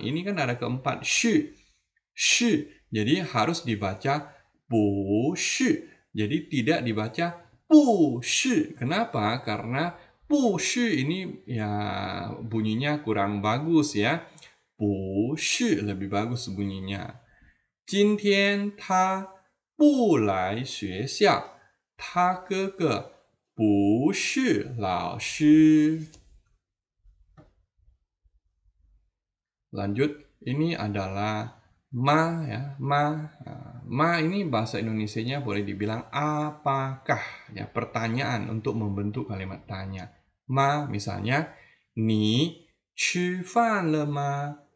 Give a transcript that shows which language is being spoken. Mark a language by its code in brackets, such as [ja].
[id] Ini kan nada keempat, shi. Shi, jadi harus dibaca bu shi. Jadi tidak dibaca bu shi. Kenapa? Karena bu shi ini ya bunyinya kurang bagus ya. Bu shi lebih bagus bunyinya. [zh] 今天他不来学校，他哥哥不是老师。 [id] Lanjut, ini adalah ma ya, ma. Ma ini bahasa Indonesianya boleh dibilang apakah ya, pertanyaan untuk membentuk kalimat tanya. Ma misalnya, [zh] ni 吃饭了吗?